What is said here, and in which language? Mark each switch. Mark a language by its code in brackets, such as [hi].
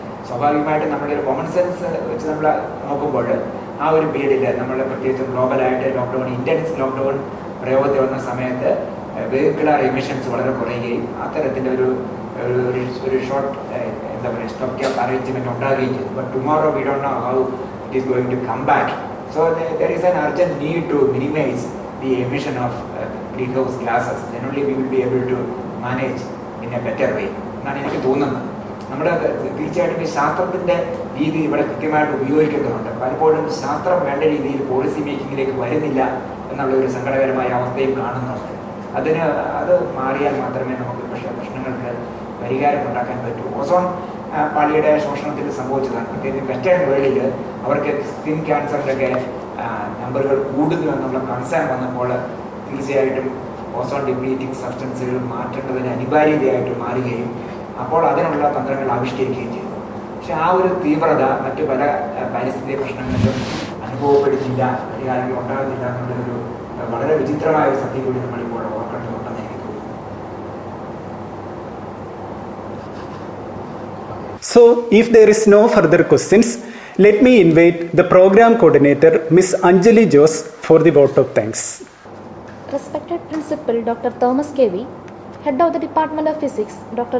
[ml] സ്വാഭാവികമായിട്ടും നമ്മുടെ ഒരു കോമൺ സെൻസ് വെച്ച് നമ്മൾ നോക്കുമ്പോൾ ആ ഒരു പീരീഡിൽ നമ്മൾ പ്രത്യേകിച്ച് ഗ്ലോബലായിട്ട് ലോക്ക്ഡൗൺ ഇൻറ്റൻസ് ലോക്ക്ഡൗൺ പ്രയോഗത്തിൽ വന്ന സമയത്ത് വെഹിക്കുലർ എമിഷൻസ് വളരെ കുറയുകയും അത്തരത്തിൻ്റെ ഒരു ഷോർട്ട് എന്താ പറയുക സ്റ്റോപ്പ് ക്യാപ്പ് അറേഞ്ച്മെൻറ്റ് ഉണ്ടാകുകയും ചെയ്തു. [en] But tomorrow we don't know how it is going to come back. So there is an urgent need to minimize the emission of greenhouse gases. Then only we will be able to manage in a better way. [ml] എന്നാണ് എനിക്ക് തോന്നുന്നത്. നമ്മുടെ തീർച്ചയായിട്ടും ഈ ശാസ്ത്രത്തിൻ്റെ രീതി ഇവിടെ കൃത്യമായിട്ട് ഉപയോഗിക്കേണ്ടതുണ്ട്. പലപ്പോഴും ശാസ്ത്രം വേണ്ട രീതിയിൽ പോളിസി മേക്കിങ്ങിലേക്ക് വരുന്നില്ല എന്നുള്ള ഒരു സങ്കടകരമായ അവസ്ഥയും കാണുന്നുണ്ട്. അത് മാറിയാൽ മാത്രമേ നമുക്ക് പ്രശ്നങ്ങൾക്ക് പരിഹാരം ഉണ്ടാക്കാൻ പറ്റൂ. ഓസോൺ പാളിയുടെ ശോഷണത്തിൽ സംഭവിച്ചതാണ്. പ്രത്യേകിച്ച് വെസ്റ്റേൺ വേൾഡിൽ അവർക്ക് സ്കിൻ ക്യാൻസറിൻ്റെയൊക്കെ നമ്പറുകൾ കൂടുന്നു എന്നുള്ള കൺസേൺ വന്നപ്പോൾ തീർച്ചയായിട്ടും ഓസോൺ ഡിപ്ലീറ്റിംഗ് സബ്സ്റ്റൻസുകൾ മാറ്റേണ്ടതിന് അനിവാര്യതയായിട്ട് മാറുകയും അപ്പോൾ അതിനുള്ള തന്ത്രങ്ങൾ ആവിഷ്കരിക്കുകയും ചെയ്തു. പക്ഷെ ആ ഒരു തീവ്രത മറ്റു പല പരിസ്ഥിതി പ്രശ്നങ്ങളിലും അനുഭവപ്പെടുന്നില്ല, പരിഹാരങ്ങൾ ഉണ്ടാകുന്നില്ല എന്നുള്ളൊരു വളരെ വിചിത്രമായ ഒരു സത്യം കൂടി നമ്മളിപ്പോൾ ഓർക്കേണ്ടതുണ്ടെന്ന് എനിക്ക് തോന്നുന്നു. [en] So, if there is no further questions, let me invite the program coordinator, Ms. Anjali Jose, for the vote of thanks. Respected Principal Dr. Thomas K.V., Head of the Department of Physics, Dr.